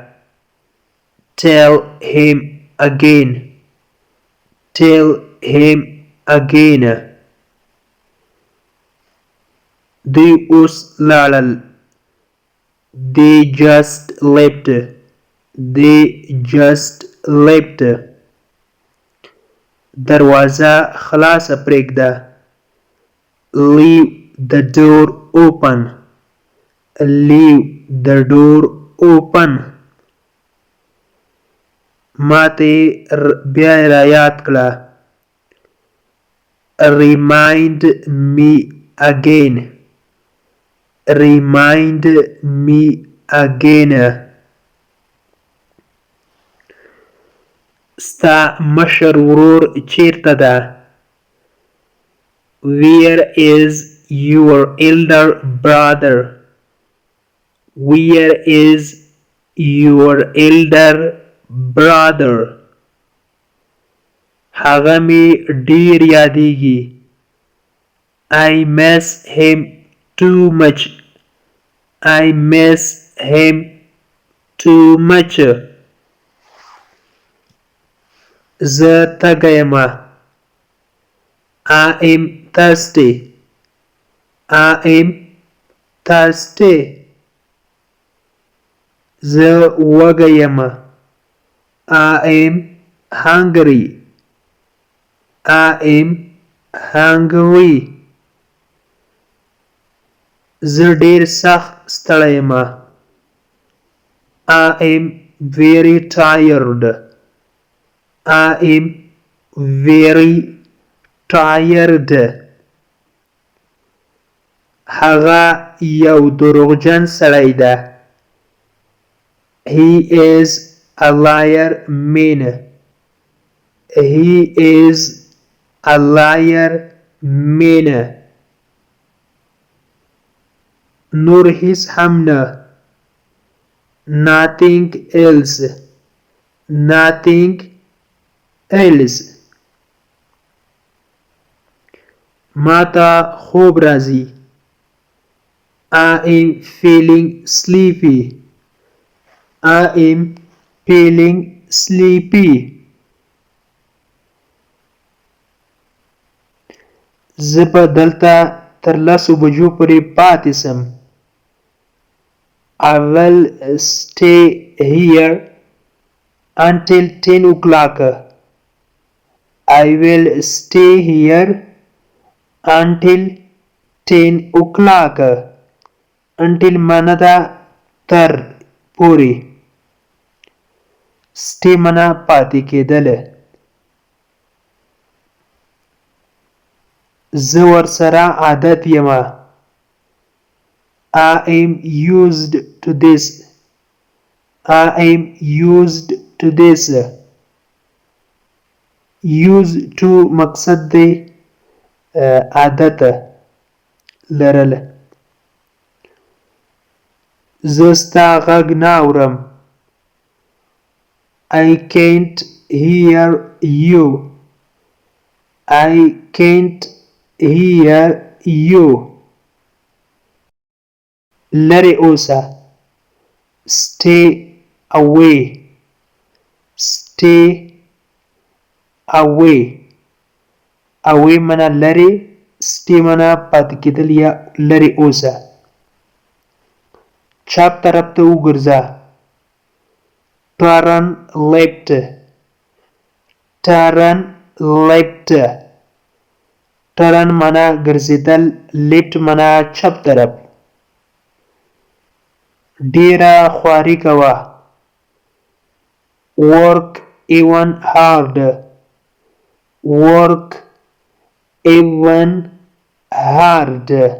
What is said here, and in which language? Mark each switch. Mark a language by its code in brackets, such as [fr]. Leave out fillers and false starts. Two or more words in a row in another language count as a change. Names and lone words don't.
[en] Tell him again. Tell him again. They us lalal. They just left. They just left. [ps] دروازه خلاصه پرېږده. [en] Leave the door open. Leave the door open. [ps] ماته بیا را یاد کړه. [en] Remind me again. Remind me again. [ps] ستا مشر ورور چیرته ده؟ [en] Where is your elder brother? Where is your elder brother? [ps] هغه می ډیر یادیږي. [en] I miss him too much. I miss him too much. [ps] زه تږی یم. [en] I am thirsty. I am thirsty. [ps] زه وږی یم. [en] I am hungry. I am hungry. [ps] زه ډیر سخت ستړی یم. [en] I am very tired. I am very tired. [ps] هغه یو دروغجن سړی ده. [en] He is a liar man. He is a liar man. [ps] نور هیڅ هم نه. [en] Nothing else. Nothing else. [ps] ماته خوب راځي. [en] I am feeling sleepy. I am feeling sleepy. [ps] زه به دلته تر 10 بجو پورې پاتې سم. [en] I will stay here until 10 o'clock. I will stay here until 10 o'clock. [ps] Until معنا دا تر پورې. stay mana پاتې کېدل. زه ورسره عادت یم. [en] I am used to this. I am used to this. Used to [ps] مقصد دی عادت لرل. زه ستا غږ نه اورم. [en] I can't hear you. I can't hear you. [ps] لرې اوسه. [en] stay away. stay away. [ps] away mana لرې. stay mana پاتې کېدل یا لرې اوسه. چپ طرف ته وګرځه. [en] turn left. turn left. turn [ps] معنا ګرځېدل. left mana چپ طرف. ډیره خواري کوه. [en] work even hard. work even hard.